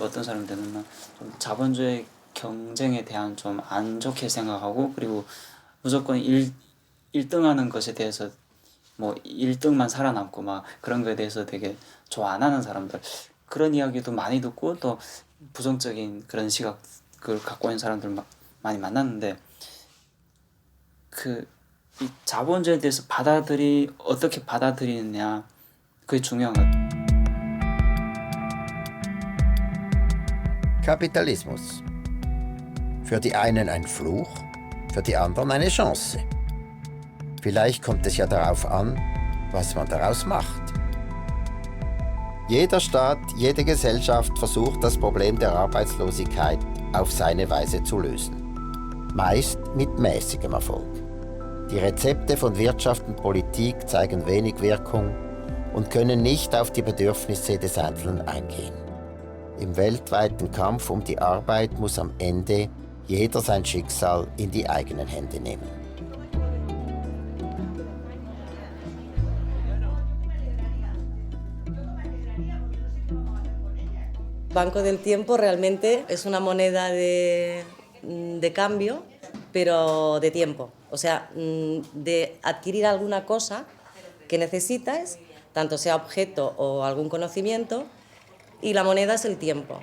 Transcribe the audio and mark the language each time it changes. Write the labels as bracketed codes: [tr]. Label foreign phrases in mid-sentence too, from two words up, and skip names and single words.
[ko] 어떤 사람들은 좀 자본주의 경쟁에 대한 좀 안 좋게 생각하고 그리고 무조건 1등하는 것에 대해서 뭐 1등만 살아남고 막 그런 거에 대해서 되게 좋아 안 하는 사람들 그런 이야기도 많이 듣고 또 부정적인 그런 시각을 갖고 있는 사람들 막 많이 만났는데 이 자본주의에 대해서 어떻게 받아들이느냐 그게 중요한 것 같아요. [de] Kapitalismus. Für die einen ein Fluch, für die anderen eine Chance. Vielleicht kommt es ja darauf an, was man daraus macht. Jeder Staat, jede Gesellschaft versucht, das Problem der Arbeitslosigkeit auf seine Weise zu lösen. Meist mit mäßigem Erfolg. Die Rezepte von Wirtschaft und Politik zeigen wenig Wirkung und können nicht auf die Bedürfnisse des Einzelnen eingehen. Im weltweiten Kampf um die Arbeit muss am Ende jeder sein Schicksal in die eigenen Hände nehmen. [es] Banco del Tiempo realmente es una moneda de cambio, pero de tiempo. O sea, de adquirir alguna cosa que necesitas, tanto sea objeto o algún conocimiento, y la moneda es el tiempo.